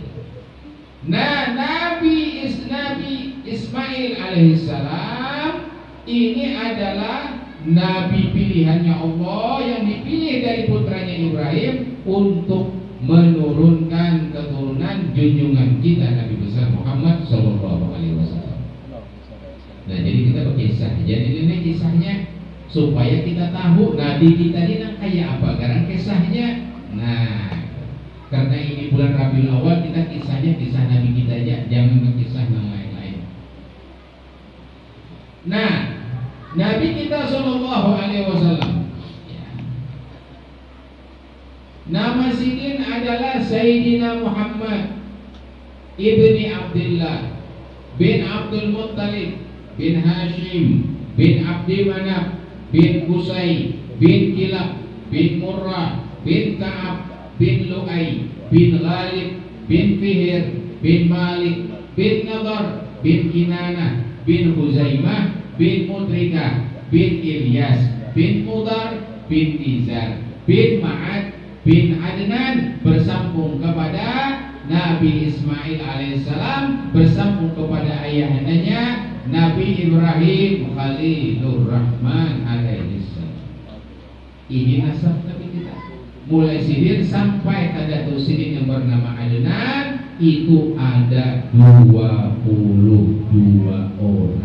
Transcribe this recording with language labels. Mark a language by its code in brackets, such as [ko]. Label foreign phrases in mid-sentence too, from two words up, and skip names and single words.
[id] Nah, Nabi Ismail alaihissalam ini adalah nabi pilihannya Allah yang dipilih dari putranya Ibrahim untuk menurunkan keturunan junjungan kita Nabi besar Muhammad [ar] صلى الله عليه وسلم. [id] Nah, jadi kita berkisah. Jadi ini kisahnya supaya kita tahu Nabi kita ini kayak apa, karena kisahnya. Nah, karena ini bulan Rabiul Awal, kita kisahnya kisah Nabi kita aja, jangan berkisah yang lain-lain. Nah, Nabi kita [ar] صلى الله عليه وسلم, [id] nama sidin adalah Sayyidina Muhammad ibni Abdullah bin Abdul Muttalib bin Hashim bin Abdi Manaf bin Qusay bin Kilab bin Murrah bin Ka'ab bin Lu'ay bin Ghalib bin Fihir bin Malik bin Nadar bin Kinana bin Huzaimah bin Mudrika bin Ilyas bin Mudar bin Nizar bin Ma'ad bin Adnan, bersambung kepada Nabi Ismail alaihissalam, bersambung kepada ayahandanya Nabi Ibrahim Khalilur Rahman alaihissalam. Ini nasab Nabi kita. Mulai sidin sampai tanda sidin yang bernama Adnan itu ada 22 orang.